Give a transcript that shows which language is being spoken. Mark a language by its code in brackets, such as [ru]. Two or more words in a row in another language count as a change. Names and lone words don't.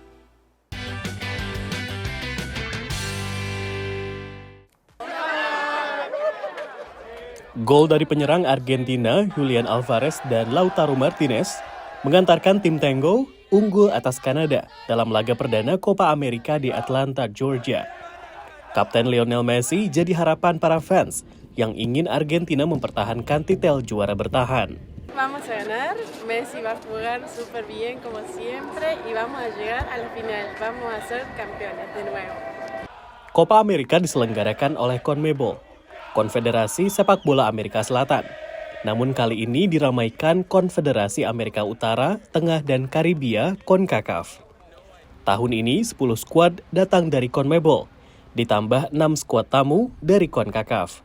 [id] Gol dari penyerang Argentina, Julian Alvarez dan Lautaro Martinez mengantarkan tim Tango unggul atas Kanada dalam laga perdana Copa America di Atlanta, Georgia. Kapten Lionel Messi jadi harapan para fans yang ingin Argentina mempertahankan titel juara bertahan. [es] Vamos a ganar, Messi va a jugar súper bien como siempre y vamos a llegar al final, vamos a ser campeones de nuevo. [id] Copa America diselenggarakan oleh CONMEBOL, Konfederasi Sepak Bola Amerika Selatan. Namun kali ini diramaikan Konfederasi Amerika Utara, Tengah, dan Karibia (CONCACAF). Tahun ini 10 skuad datang dari CONMEBOL, ditambah 6 skuad tamu dari CONCACAF.